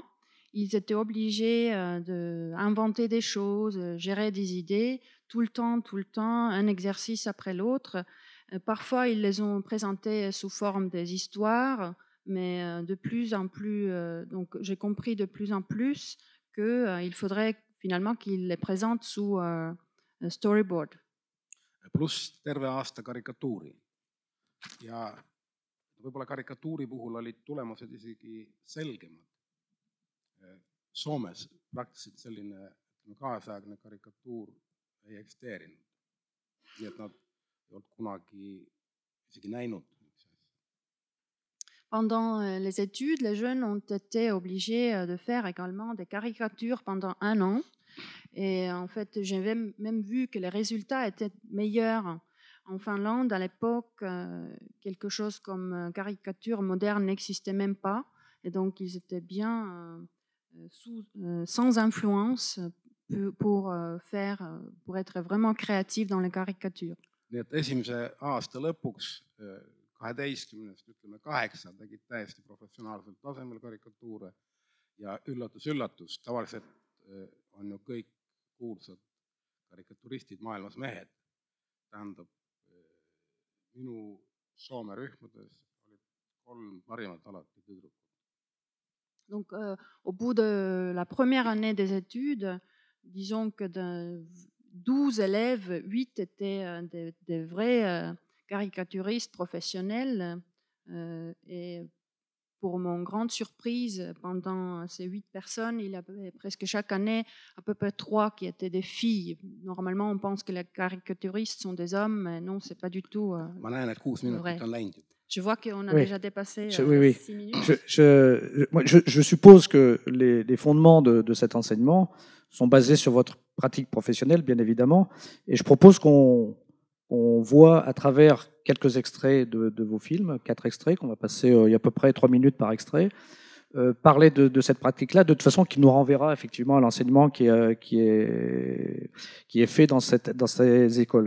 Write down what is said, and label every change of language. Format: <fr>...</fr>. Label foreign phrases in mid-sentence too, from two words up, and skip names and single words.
<fr>Ils étaient obligés d'inventer des choses, gérer des idées, tout le temps, un exercice après l'autre. Parfois, ils les ont présentés sous forme des histoires, mais de plus en plus, donc j'ai compris de plus en plus qu'il faudrait finalement qu'ils les présentent sous storyboard.</fr> <et>Pluss terve aasta karikatuuri. Ja võib-olla karikatuuri puhul olid tulemused isegi selgemad. Soomes praktiliselt selline kaasaegne karikatuur ei eksisteerinud. Nii et nad ei olnud kunagi isegi näinud.</et> <fr>Pendant les études, les jeunes ont été obligés de faire également des caricatures pendant 1 an. Et en fait, j'ai même vu que les résultats étaient meilleurs en Finlande. À l'époque, quelque chose comme caricature moderne n'existait même pas. Et donc, ils étaient bien sans influence pour être vraiment créatifs dans les caricatures.</fr> <et>Nii et esimese aasta lõpuks 12-st, ütleme 8 tegid täiesti professionaalsel tasemel karikatuure ja üllatus, tavaliselt on ju kõik kuulsad karikaturistid maailmas mehed. Tähendab, minu Soome rühmades olid 3 parimat alati tüdrukud.</et> <fr>Donc, au bout de la première année des études, disons que de 12 élèves, 8 étaient des vrais caricaturistes professionnels. Et pour mon grande surprise, pendant ces 8 personnes, il y avait presque chaque année à peu près 3 qui étaient des filles. Normalement, on pense que les caricaturistes sont des hommes, mais non, c'est pas du tout</fr> <et>Ma näen, et 6 minutit on läinud.</et> <fr>Je vois qu'on a Oui. déjà dépassé Oui. 6 minutes. Je suppose que les fondements de cet enseignement sont basés sur votre pratique professionnelle, bien évidemment. Et je propose qu'on voit à travers quelques extraits de vos films, 4 extraits, qu'on va passer, il y a à peu près 3 minutes par extrait, parler de cette pratique-là, de toute façon qui nous renverra effectivement à l'enseignement qui est fait dans ces écoles.</fr>